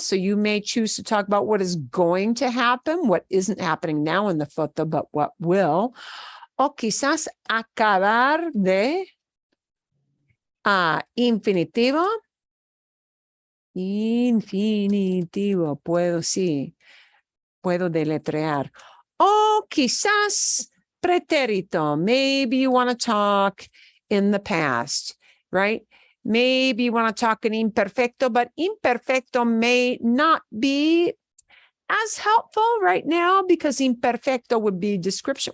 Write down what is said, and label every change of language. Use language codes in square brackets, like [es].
[en] So you may choose to talk about what is going to happen, what isn't happening now in the foto, but what will. [es] O quizás acabar de infinitivo. Infinitivo, puedo deletrear. O quizás pretérito. [en] Maybe you want to talk in the past, right? Maybe you want to talk in imperfecto, but imperfecto may not be as helpful right now because imperfecto would be description.